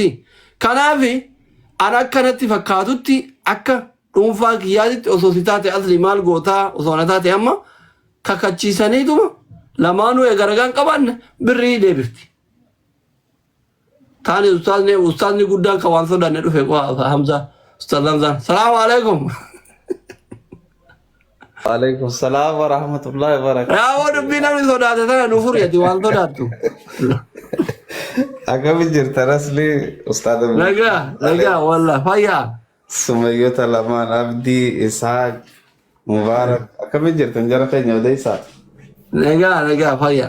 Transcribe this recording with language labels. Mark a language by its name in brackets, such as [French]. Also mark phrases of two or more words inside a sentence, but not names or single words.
[Oromo] Kanaafi ana akkanatti fakkaatutti akka dhuunfaa kiyyaatitti osoo si taate asli maal gootaa osoo na taate amma kakachiisaniituma lamaanuu eegaragaan qabaanne birrii deebifti. Taani ustaazni guddaan kan waan sodaanne dhufe Hamza Ustaaz Hamzaan. [Arabic] السلام عليكم. وعليكم السلام ورحمة الله وبركاته. [Oromo] Yaa dubbii namni sodaate tana nu furiyati waan sodaattu. Akkamitti jirtan asli Ustaad Nagaa wallah fayyaa. Sumayyoota lamaan Abdii Isaaq Mubaarak akkamitti jirtan jara keenya odeysaa. Nagaa fayyaa.